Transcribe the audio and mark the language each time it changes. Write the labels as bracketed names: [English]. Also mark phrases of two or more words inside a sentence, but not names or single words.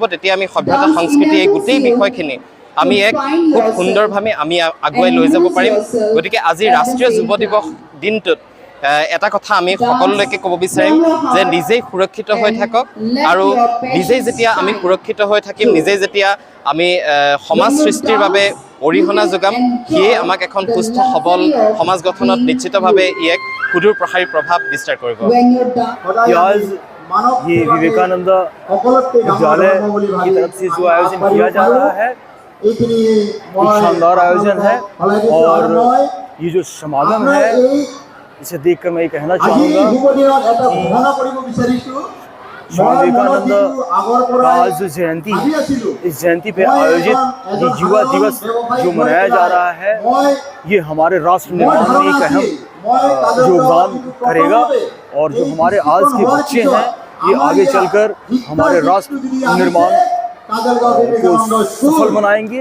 [Assamese] তেতিয়া আমি সভ্যতা সংস্কৃতি এই গোটেই বিষয়খিনি আমি এক খুব সুন্দৰভাৱে আমি আগুৱাই লৈ যাব পাৰিম গতিকে আজি ৰাষ্ট্ৰীয় যুৱ দিৱস দিনটোত এটা কথা আমি সকলোলৈকে ক'ব বিচাৰিম যে নিজেই সুৰক্ষিত হৈ থাকক আৰু নিজেই যেতিয়া আমি সুৰক্ষিত হৈ থাকিম, নিজেই যেতিয়া আমি সমাজ সৃষ্টিৰ বাবে অৰিহণা যোগাম, সিয়ে আমাক এখন সুস্থ সবল সমাজ গঠনত নিশ্চিতভাৱে ই এক সুদূৰ প্ৰসাৰী প্ৰভাৱ বিস্তাৰ কৰিব। [Hindi] ये विवेकानंद विद्यालय की तरफ से जो आयोजन किया जा रहा है एक शानदार आयोजन है और ये जो समागम है इसे देखकर मैं ये कहना चाहूँगा कि स्वामी विवेकानंद का आज जो जयंती है, इस जयंती पे आयोजित ये युवा दिवस जो मनाया जा रहा है, ये हमारे राष्ट्र निर्माण में एक अहम योगदान करेगा और जो हमारे आज के बच्चे हैं ये आगे चलकर हमारे राष्ट्र निर्माण को सफल बनाएंगे।